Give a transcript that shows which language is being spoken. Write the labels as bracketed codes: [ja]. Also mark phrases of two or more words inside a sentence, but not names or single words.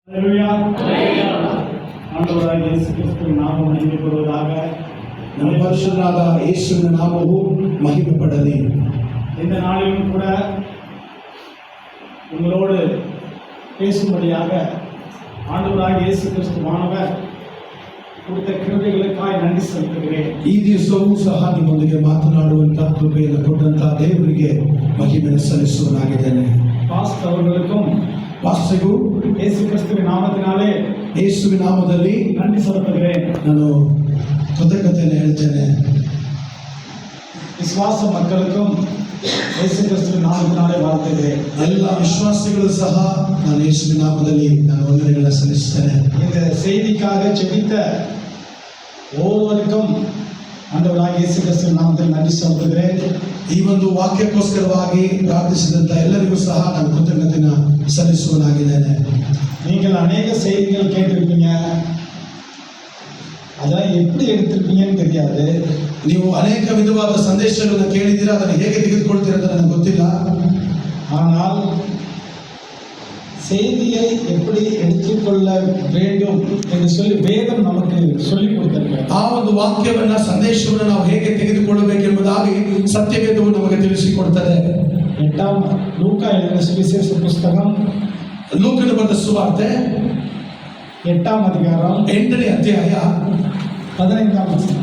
[ta] ஆண்டவராகி இயேசு கிறிஸ்தன நாம மகிமை படுவதாக [kn] ನಮ್ಮ ಪರಿಶುದ್ಧನಾದ ಯೇಸುವಿನ ನಾಮವು மகிமை படಲಿ. [ta] இந்த நாளிலும் கூட உங்களோடு பேசும்படியாக ஆண்டவராக இயேசு கிறிஸ்துவானவர் கொடுத்த கிருபைகளுக்காய் நன்றி செலுத்துகிறேன். [kn] ಈ ದಿವಸವೂ ಸಹ ನಿಮ್ಮೊಂದಿಗೆ ಮಾತನಾಡುವಂತ ಕೃಪೆಯನ್ನು ಕೊಟ್ಟಂತ ದೇವರಿಗೆ ಮಹಿಮೆಯನ್ನು ಸಲ್ಲಿಸುವನಾಗಿದ್ದೇನೆ. [ta] பாஸ்டர் அவர்களுக்கும் [kn] ಪಾಸ್ಟರ್ಗೂ [ta] இயேசு கிறிஸ்துவின் நாமத்தினாலே [kn] ಯೇಸುವಿನ ನಾಮದಲ್ಲಿ [ta] நன்றி செலுத்துகிறேன். [kn] ನಾನು ಕೃತಜ್ಞತೆಯನ್ನು ಹೇಳ್ತೇನೆ. [ta] விசுவாச மக்களுக்கும் இயேசு கிறிஸ்துவின் நாமத்தினாலே வாழ்த்துகிறேன். [kn] ಎಲ್ಲ ವಿಶ್ವಾಸಿಗಳು ಸಹ ನಾನು ಯೇಸುವಿನ ನಾಮದಲ್ಲಿ ನಾನು ವಂದನೆಗಳನ್ನು ಸಲ್ಲಿಸುತ್ತೇನೆ. [ta] இந்த செய்திக்காக ஜெபித்த ஒவ்வொருவருக்கும் ஆண்டவராகிய இயேசு கிறிஸ்துவின் நாமத்தில் நன்றி செலுத்துகிறேன். [kn] ಈ ಒಂದು ವಾಕ್ಯಕ್ಕೋಸ್ಕರವಾಗಿ ಪ್ರಾರ್ಥಿಸಿದಂತ ಎಲ್ಲರಿಗೂ ಸಹ ನಾನು ಕೃತಜ್ಞತೆಯನ್ನು ಸಲ್ಲಿಸುವನಾಗಿದ್ದೇನೆ. [ta] நீங்கள் அநேக செய்திகள் கேட்டிருப்பீங்க, அதெல்லாம் எப்படி எடுத்திருப்பீங்கன்னு தெரியாது. [kn] ನೀವು ಅನೇಕ ವಿಧವಾದ ಸಂದೇಶಗಳನ್ನು ಕೇಳಿದ್ದೀರಾ, ಅದನ್ನು ಹೇಗೆ ತೆಗೆದುಕೊಳ್ತೀರಾ ಅಂತ ನನಗೆ ಗೊತ್ತಿಲ್ಲ. [ta] ஆனால் செய்தியை எப்படி எடுத்துக்கொள்ள வேண்டும் என்று சொல்லி வேதம் நமக்கு சொல்லிக் கொடுத்திருக்கிறது. [kn] ಆ ಒಂದು ವಾಕ್ಯವನ್ನ ಸಂದೇಶವನ್ನು ನಾವು ಹೇಗೆ ತೆಗೆದುಕೊಳ್ಳಬೇಕೆಂಬುದಾಗಿ ಸತ್ಯವೇದವು ನಮಗೆ ತಿಳಿಸಿಕೊಡ್ತದೆ. [ta] ಲೂಕಾ எழுதின சுவிசேஷ புஸ்தகம் [kn] ಲೂಕನು ಬರೆದ ಸುವಾರ್ತೆ [ta] 8ாம் அதிகாரம் [kn] 8ನೇ ಅಧ್ಯಾಯ [ta] 15ாம் வசனம்